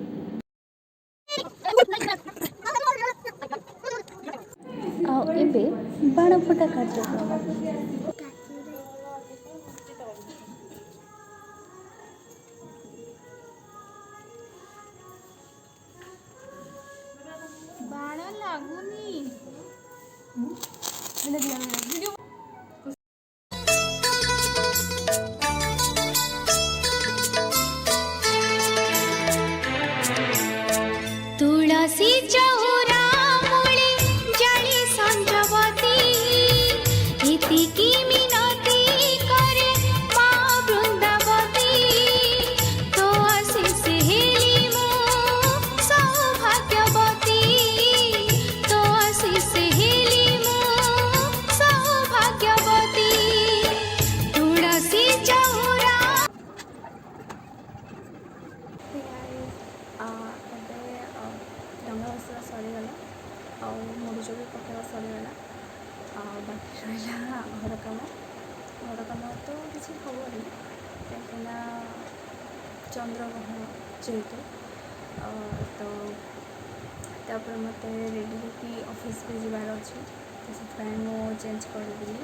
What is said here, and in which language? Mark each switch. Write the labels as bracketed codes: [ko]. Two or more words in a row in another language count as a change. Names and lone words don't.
[or] ଆଉ ଏବେ ବାଣ ଫୁଟା କାର୍ଯ୍ୟକ୍ରମ। ବାଣ ଲାଗୁନି। ତୁଳସୀ ଚଉରା ମୂଳେ ଜାଳି ସଞ୍ଜବତୀ ଇତିକି ମିନତି କରେ ମା ବୃନ୍ଦାବତୀ ତୋ ଆଶୀଷ ହେଲି ମୋ ସୌଭାଗ୍ୟବତୀ ତୋ ଆଶୀଷ ହେଲି ମୋ ସୌଭାଗ୍ୟବତୀ ତୁଳସୀ ଚଉରା ଏବେ ଡଙ୍ଗା ଭସା ସରିଗଲା ଆଉ ମୁରୁଜ ବି ପକାଇବା ସରିଗଲା। ଆଉ ବାକି ରହିଲା ଘର କାମ ତ କିଛି ହେବନି କାହିଁକିନା ଚନ୍ଦ୍ରଗ୍ରହଣ ଯେହେତୁ ତ ତାପରେ ମୋତେ ରେଡ଼ି ହେଇକି ଅଫିସ୍ ବି ଯିବାର ଅଛି, ତ ସେଥିପାଇଁ ମୁଁ ଚେଞ୍ଜ କରିଦେଲି।